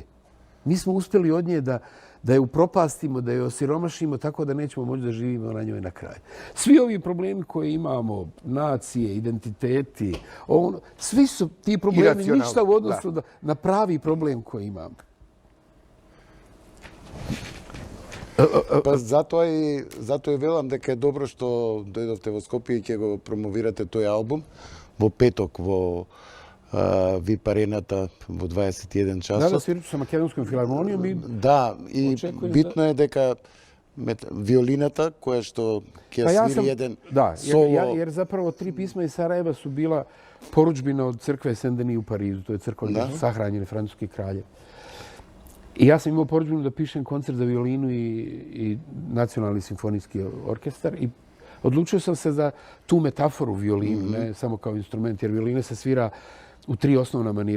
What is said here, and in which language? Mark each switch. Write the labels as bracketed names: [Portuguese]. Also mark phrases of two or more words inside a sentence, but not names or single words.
[Bosnian] Mi smo uspjeli od nje da je upropastimo, da je osiromašimo tako da nećemo moći da živimo na njoj na kraju. Svi ovi problemi koje imamo, nacije, identiteti, svi su ti problemi ništa u odnosu na pravi problem koji imamo. [Macedonian] Па затоа и велам дека е добро што дојдовте во Скопје и ќе го промовирате тој албум во петок во VIP арената во 21 часот. Да свирите со Македонском филармонијом и битно е дека виолината која што ќе свири еден соло. [Bosnian] Jer zapravo 3 pisma iz Sarajeva su bila poručbina od crkve Saint-Denis u Parizu. To je crkva gdje su sahranjeni francuski kraljevi. I ja sam imao poručbinu da pišem koncert za violinu i nacionalni simfonijski orkestar i odlučio sam se za tu metaforu violinu, ne samo kao instrument, jer violina se svira u 3 osnovna manira.